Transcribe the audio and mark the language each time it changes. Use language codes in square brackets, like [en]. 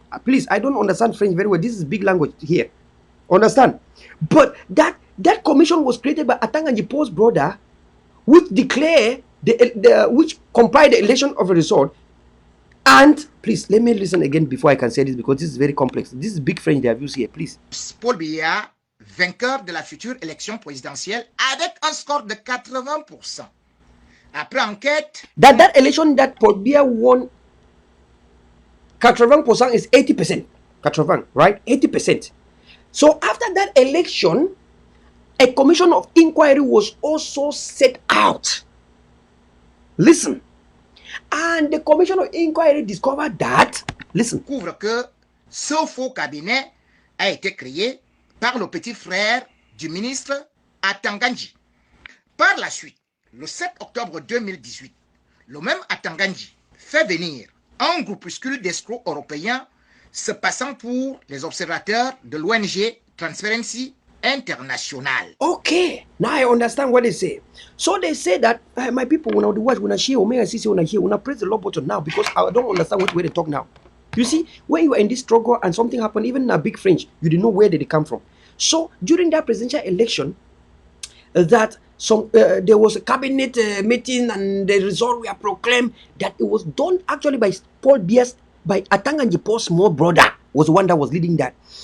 [en] Please, I don't understand French very well. This is big language here. Understand? But that commission was created by Atanganjipo's brother, which declare which compiled the election of a result. And please let me listen again before I can say this, because this is very complex. This is big French they have used here. Please. [fr] Paul Biya vainqueur de la future élection présidentielle avec un score de 80%. Après enquête, [en] that election that Paul Biya won, 80% is 80%. 80%, right? 80%. So after that election, a commission of inquiry was also set out. Listen. And the commission of inquiry discovered that, listen, [fr] découvre que ce faux cabinet a été créé par le petit frère du ministre Atanganji. Par la suite, le 7 octobre 2018, le même Atanganji fait venir un groupuscule d'escrocs européens se passant pour les observateurs de l'ONG Transparency international. [en] Okay, now I understand what they say. So they say that my people, when I watch, when I share, when I see, when I hear, when I press the love button now, because I don't understand what way they talk now. You see, when you are in this struggle and something happened, even in a big French, you didn't know where did it come from. So during that presidential election, that there was a cabinet meeting and the result were proclaimed that it was done actually by Paul Bias, by Atanganji Paul's small brother was the one that was leading that.